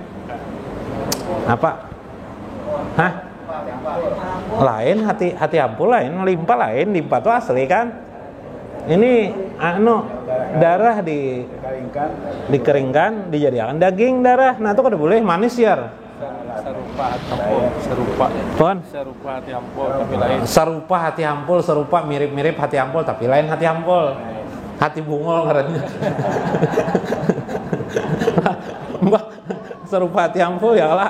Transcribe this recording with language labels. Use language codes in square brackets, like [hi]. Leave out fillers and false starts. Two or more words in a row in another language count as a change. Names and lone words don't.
[id] Apa? Hah? [bjn] Lain hati ampul, lain limpa tuh asli kan. [id] Ini darah dikeringkan dijadikan daging darah. [bjn] Nah itu kada boleh manis ya. Serupa hati ampul, serupa mirip-mirip hati ampul tapi lain hati ampul. Hati bungol ngarannya. Mbak, serupa hati ampul ya lah.